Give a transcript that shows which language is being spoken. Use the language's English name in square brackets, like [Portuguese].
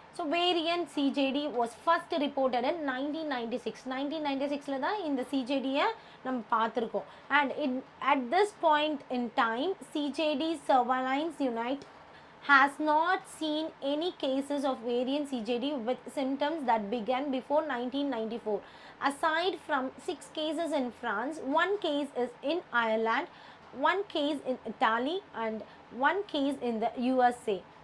[English] So variant CJD was first reported in 1996. [Tamil] 1996ல தான் இந்த CJD-யை நம்ம பார்த்துருக்கோம். [English] And at this point in time, CJD surveillance unit has not seen any cases of variant CJD with symptoms that began before 1994. Aside from 6 cases in France, 1 case is in Ireland, 1 case in Italy and 1 case in the USA.